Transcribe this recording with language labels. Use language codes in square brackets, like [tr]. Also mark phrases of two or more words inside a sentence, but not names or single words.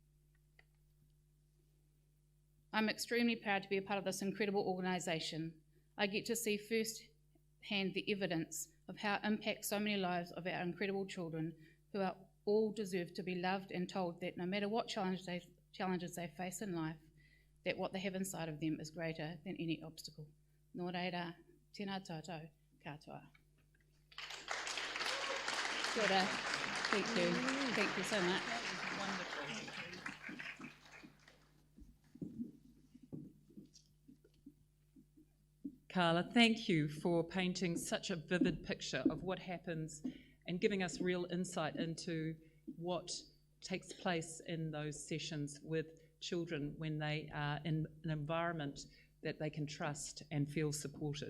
[en] I'm extremely proud to be a part of this incredible organisation. I get to see firsthand the evidence of how it impacts so many lives of our incredible children who are all deserve to be loved and told that no matter what challenges they face in life, that what they have inside of them is greater than any obstacle. [mi] Nō reira, tēnā tātou katoa. Kia ora. [en] Thank you. Thank you so much. Wonderful. Carla, thank you for painting such a vivid picture of what happens and giving us real insight into what takes place in those sessions with children when they are in an environment that they can trust and feel supported.